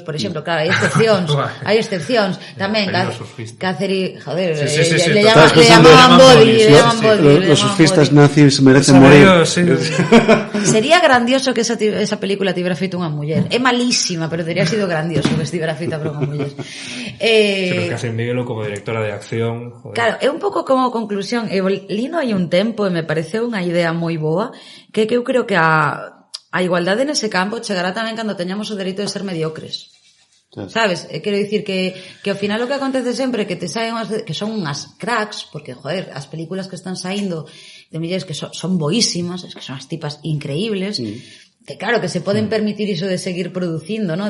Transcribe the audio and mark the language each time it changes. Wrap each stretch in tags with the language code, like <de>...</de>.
<gl>por exemplo, claro, hai excepcións.</gl> <es>Tamén, Catherine, joder, le llamaban body. Los surfistas nazis merecen morir.</es> <gl>Sería grandioso que esa película tivera feito unha muller. É malísima, pero teria sido grandioso que estivera feita por unha muller. Pero Catherine Bigelow como directora de acción, joder. Claro, é un pouco como conclusión. Lino hai un tempo e me pareceu unha idea moi boa, que eu creo que a igualdade nese campo chegará tamén cando teñamos o dereito de ser mediocres. Sabes? Quero dicir que ao final o que acontece sempre é que te saen que son unhas cracks, porque, joder, as películas que están saindo de mulleres que son boísimas, que son as tipas increíbles, que claro, que se poden permitir iso de seguir producindo, ¿no?</gl>